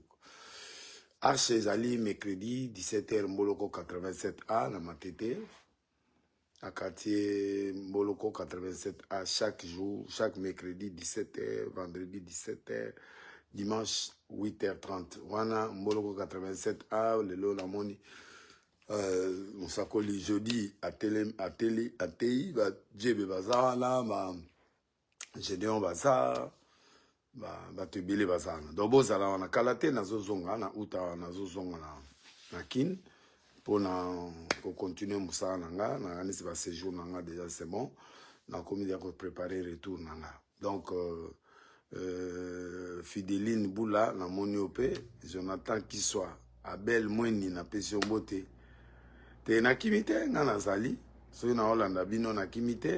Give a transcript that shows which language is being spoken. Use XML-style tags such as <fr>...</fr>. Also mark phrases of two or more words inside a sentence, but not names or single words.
<ln>Arche ezali mercredi 17h Mboloko 87A na Matete.</ln> <fr>À quartier Mboloko 87A chaque jour, chaque mercredi 17h, vendredi 17h, dimanche 8h30.</fr> <ln>Wana Mboloko 87A, le lo la moni. Mosakoli jeudi à TI, ba Djebe Bazar là, ba Gédéon Bazar. Bato ebele bazana donc bozala wana kala te nazozonga na uta nazozonga na kin mpona kocontinue mosala na nga nakanisi baséjour na nga déjà</ln> <fr>c'est bon</fr> <ln>nakomi deja kopréparer retour na nga donc Fideline Bula namoni yo mpe Jonathan Kiswa Abel Mweni napesi yo mbote te nakimi te nga nazali soki na olanda bino nakimi te.</ln>